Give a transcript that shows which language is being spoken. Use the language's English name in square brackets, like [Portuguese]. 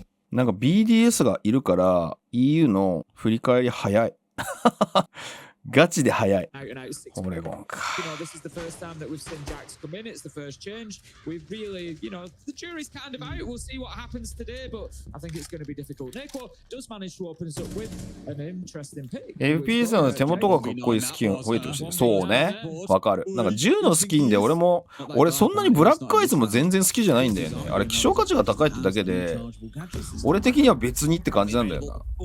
[Japanese] なんか BDS がいるから EU の振り返り早い。ガチで早い。 [English] out and out 6. [Japanese] オレゴンか。 [English] This is the first time that we've seen Jax come in. It's the first change. We've really, the jury's kind of out. We'll see what happens today, but I think it's going to be difficult. Neko does manage to open us up with an interesting pick. [Japanese] FPS の手元がかっこいいスキンを増えてほしい。そうね。わかる。なんか銃のスキンで俺そんなにブラックアイスも全然好きじゃないんだよね。あれ希少価値が高いってだけで、俺的には別にって感じなんだよな。